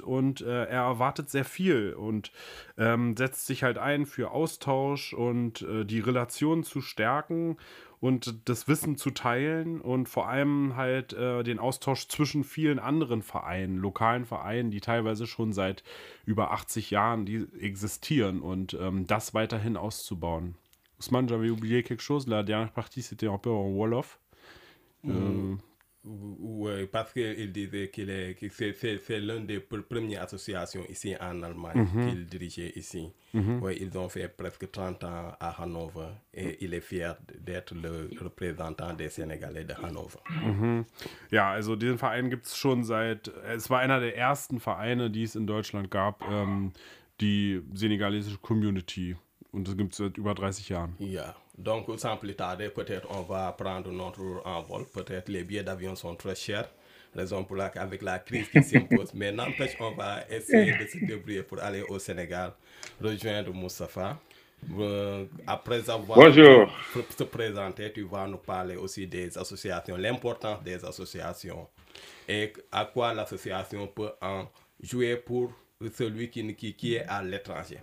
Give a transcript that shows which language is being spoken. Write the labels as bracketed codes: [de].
[de] Und er erwartet sehr viel und setzt sich halt ein für Austausch und die Relationen zu stärken. Und das Wissen zu teilen und vor allem halt den Austausch zwischen vielen anderen Vereinen, lokalen Vereinen, die teilweise schon seit über 80 Jahren die existieren und das weiterhin auszubauen. [fr] Ousmane, j'avais oublié quelque chose. La dernière partie, c'était un peu en Wolof. Oui, parce qu'il disait qu'il est, que c'est l'une des premières associations ici en Allemagne qu'il dirigeait ici. Oui, ils ont fait presque 30 ans à Hanovre et il est fier d'être le représentant des Sénégalais de Hanovre. [de] Ja, also diesen Verein gibt es schon seit, es war einer der ersten Vereine, die es in Deutschland gab, die senegalesische Community. Und das gibt es seit über 30 Jahren. Ja. [fr] Donc, sans plus tarder, peut-être on va prendre notre envol. Peut-être les billets d'avion sont très chers, raison pour laquelle avec la crise qui s'impose. Mais n'empêche, on va essayer de se débrouiller pour aller au Sénégal, rejoindre Moustapha. Après avoir se présenté, tu vas nous parler aussi des associations, l'importance des associations et à quoi l'association peut en jouer pour celui qui est à l'étranger.